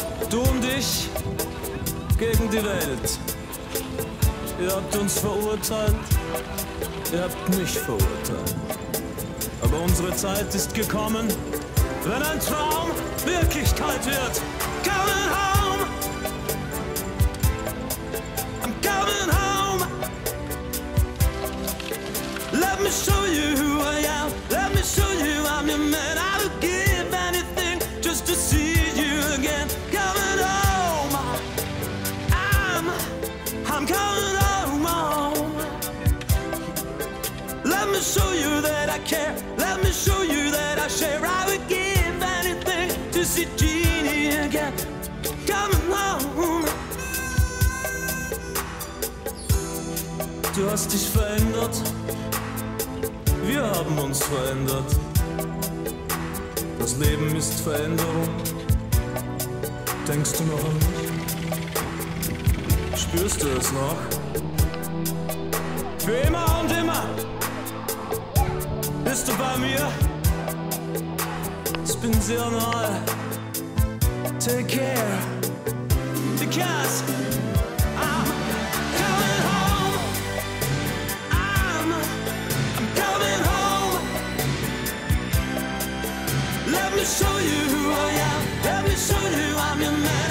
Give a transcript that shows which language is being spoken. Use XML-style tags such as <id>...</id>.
<de>Du und ich gegen die Welt. Ihr habt uns verurteilt, ihr habt mich verurteilt. Aber unsere Zeit ist gekommen, wenn ein Traum Wirklichkeit wird.</de> <en>Coming home, I'm coming home. Let me show you who I am. Let me show you I'm your man. I would give anything just to see you again. Coming home, I'm coming home. Let me show you that I care. Let me show you that I share. I would give anything to see Jeannie again. Coming home.</en> <de>Du hast dich verändert. Wir haben uns verändert. Das Leben ist Veränderung. Denkst du noch an mich? Spürst du es noch? Für immer und immer bist du bei mir. Ich bin sehr nahe.</de> <en>Take care, because I'm coming home. I'm coming home. Let me show you who I am. Let me show you I'm your man.</en>